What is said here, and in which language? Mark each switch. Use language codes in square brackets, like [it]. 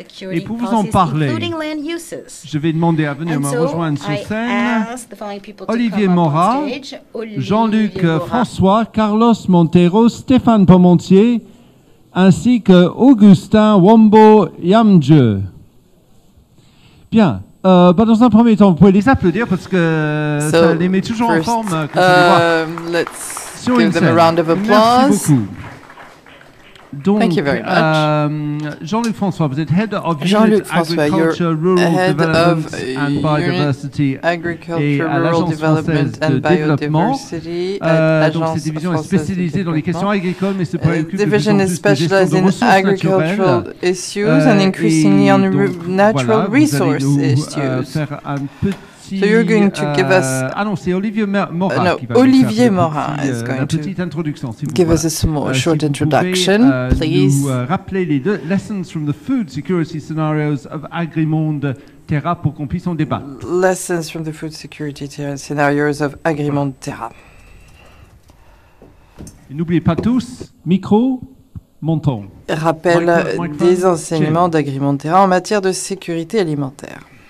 [fr] Et pour vous en parler, je vais demander à venir me rejoindre sur scène Olivier Mora, Jean-Luc François, Carlos Monteiro, Stéphane Parmentier, ainsi que Augustin, Wambo, Yamdjeu. Bien. Dans un premier temps, vous pouvez les applaudir parce que ça les met toujours en forme. [en] Let's give them a round of applause. [fr] Merci beaucoup. Donc, [en] Thank you very much. [fr] Jean-Luc François, vous êtes [en] Head of Unit Agriculture, Rural Development and Biodiversity [fr] et à l'Agence française de développement. Donc, cette division est spécialisée dans les questions agricoles, mais se préoccupe de plus en plus de gestion de ressources naturelles. [en] Issues and increasingly on natural resource issues. [fr] Faire un petit [en] So you're going to give us... [fr] c'est Olivier Mora qui va [en] Olivier Mora is going to give us a small, short introduction, please. [fr] Nous rappeler les deux [en] lessons from the food security scenarios of Agrimonde Terra [fr] pour qu'on puisse en débattre. [en] Lessons from the food security scenarios of Agrimonde Terra. [fr] N'oubliez pas tous, micro, montant. Rappel des enseignements d'Agrimonde Terra en matière de sécurité alimentaire.